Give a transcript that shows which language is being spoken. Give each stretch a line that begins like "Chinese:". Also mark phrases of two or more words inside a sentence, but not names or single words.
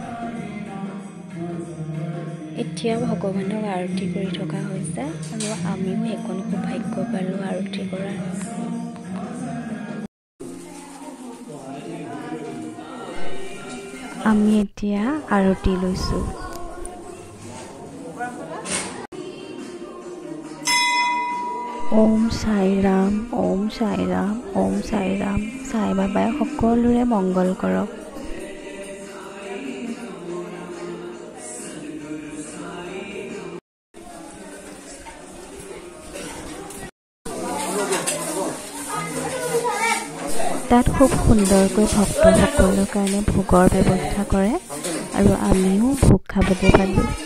Assamese: এতিয়া ভগৱানক আৰতি কৰি থকা হৈছে আৰু আমিও এখন সৌভাগ্য পালো আৰতি কৰাৰ আমি এতিয়া আৰতি লৈছো
Hindi: ओम साई राम ओम साई राम ओम साई राम साई बाबाय
Assamese: সকলোৰে মংগল কৰক তাত খুব সুন্দৰকৈ ভক্তসকলৰ কাৰণে ভোগৰ ব্যৱস্থা কৰে আৰু আমিও ভোগ খাবলৈ পালো